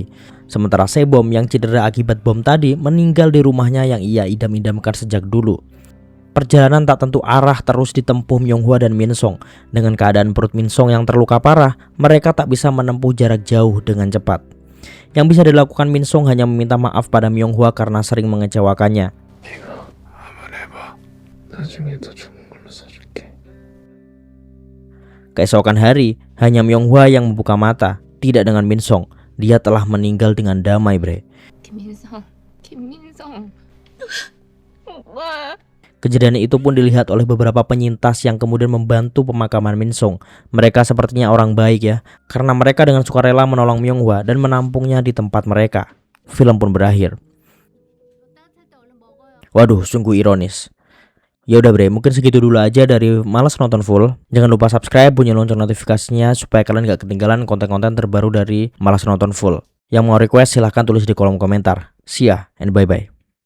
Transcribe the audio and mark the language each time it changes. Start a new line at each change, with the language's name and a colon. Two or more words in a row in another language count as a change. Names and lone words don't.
Indonesian: Sementara Sebom yang cedera akibat bom tadi meninggal di rumahnya yang ia idam-idamkan sejak dulu. Perjalanan tak tentu arah terus ditempuh Myung Hwa dan Min Song. Dengan keadaan perut Min Song yang terluka parah, mereka tak bisa menempuh jarak jauh dengan cepat. Yang bisa dilakukan Min Song hanya meminta maaf pada Myung Hwa karena sering mengecewakannya.
Korean: 나중에 더 좋은 걸로 사줄게.
Indonesian: Keesokan hari, hanya Myung Hwa yang membuka mata, tidak dengan Min Song. Dia telah meninggal dengan damai, bre.
Korean: 김민성. 오빠.
Indonesian: Kejadian itu pun dilihat oleh beberapa penyintas yang kemudian membantu pemakaman Min Song. Mereka sepertinya orang baik ya, karena mereka dengan sukarela menolong Myung Hwa dan menampungnya di tempat mereka. Film pun berakhir. Waduh, sungguh ironis. Ya udah bre, mungkin segitu dulu aja dari Malas Nonton Full. Jangan lupa subscribe, bunyi lonceng notifikasinya supaya kalian gak ketinggalan konten-konten terbaru dari Malas Nonton Full. Yang mau request silahkan tulis di kolom komentar.
English: See ya and bye-bye.